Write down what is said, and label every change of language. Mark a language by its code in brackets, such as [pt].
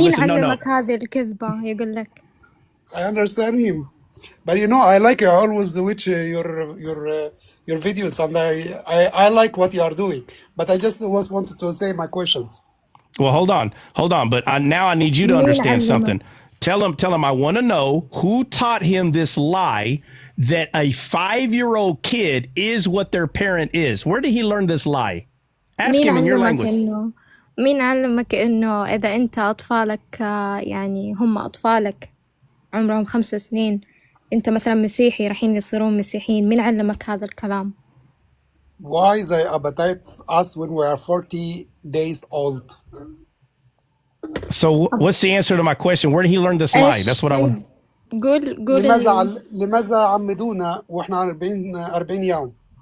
[ar] مين علمك هذه الكذبة يقول لك؟ [en] I understand him, but I like I always watch your videos, and I like what you are doing. But I just wanted to say my questions. Well, hold on. But now I need you to understand something. Tell him I want to know who taught him this lie that a 5-year-old kid is what their parent is. Where did he learn this lie? Ask him in your language. [ar] مين علمك إنه إذا أنت أطفالك يعني هم أطفالك عمرهم 5 سنين أنت مثلا مسيحي راحين يصيرون مسيحيين؟ مين علمك هذا الكلام؟ [en] Why they baptize us when we are 40 days old? So what's the answer to my question? Where did he learn this lie? That's what I want. [ar] قول لماذا عمدونا واحنا 40 يوم؟